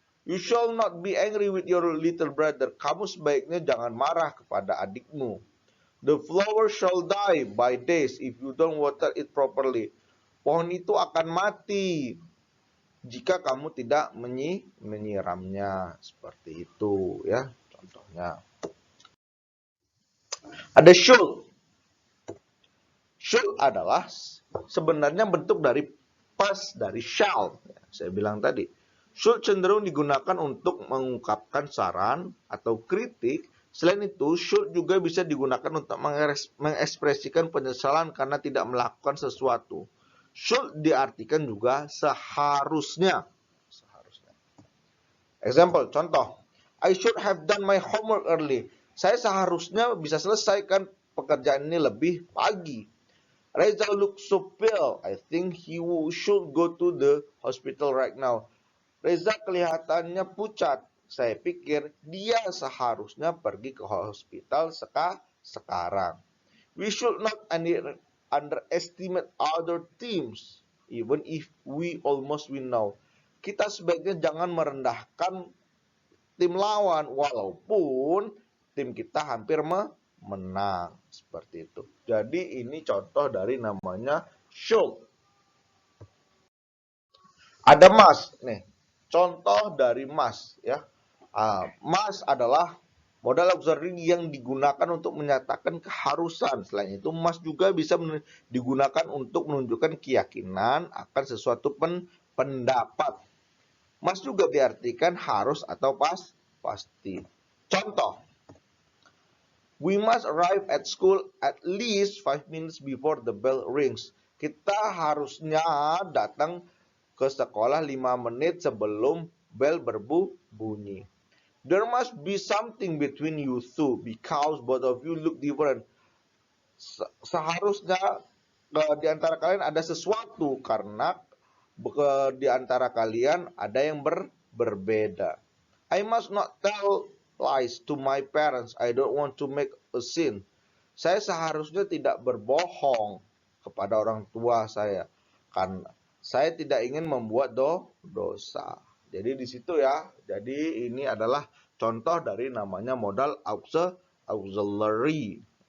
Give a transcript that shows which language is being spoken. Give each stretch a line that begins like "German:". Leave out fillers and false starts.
English: You shall not be angry with your little brother.
Indonesian: Kamu sebaiknya jangan marah kepada adikmu.
English: The flower shall die by days if you don't water it properly.
Indonesian: Pohon itu akan mati jika kamu tidak menyiramnya. Seperti itu ya contohnya. Ada should. Should adalah sebenarnya bentuk dari past dari shall. Saya bilang tadi. Should cenderung digunakan untuk mengungkapkan saran atau kritik. Selain itu, should juga bisa digunakan untuk mengekspresikan penyesalan karena tidak melakukan sesuatu. Should diartikan juga seharusnya. Example, contoh.
English: I should have done my homework early.
Indonesian: Saya seharusnya bisa selesaikan pekerjaan ini lebih pagi.
English: Reza looks so pale. I think he should go to the hospital right now.
Indonesian: Reza kelihatannya pucat. Saya pikir dia seharusnya pergi ke hospital sekarang.
English: We should not underestimate other teams, even if we almost win now.
Indonesian: Kita sebaiknya jangan merendahkan tim lawan, walaupun tim kita hampir menang. Seperti itu. Jadi ini contoh dari namanya should. Ada must. Nih, contoh dari must ya. Must adalah modal auxiliary yang digunakan untuk menyatakan keharusan. Selain itu, must juga bisa digunakan untuk menunjukkan keyakinan akan sesuatu pendapat. Must juga diartikan harus atau pasti.
English: Contoh, we must arrive at school at least 5 minutes before the bell rings.
Indonesian: Kita harusnya datang ke sekolah 5 menit sebelum bel berbunyi.
English: There must be something between you two because both of you look different.
Indonesian: Seharusnya di antara kalian ada sesuatu karena di antara kalian ada yang berbeda.
English: I must not tell lies to my parents. I don't want to make a sin.
Indonesian: Saya seharusnya tidak berbohong kepada orang tua saya karena saya tidak ingin membuat dosa. Jadi di situ ya. Jadi ini adalah contoh dari namanya modal auxiliary.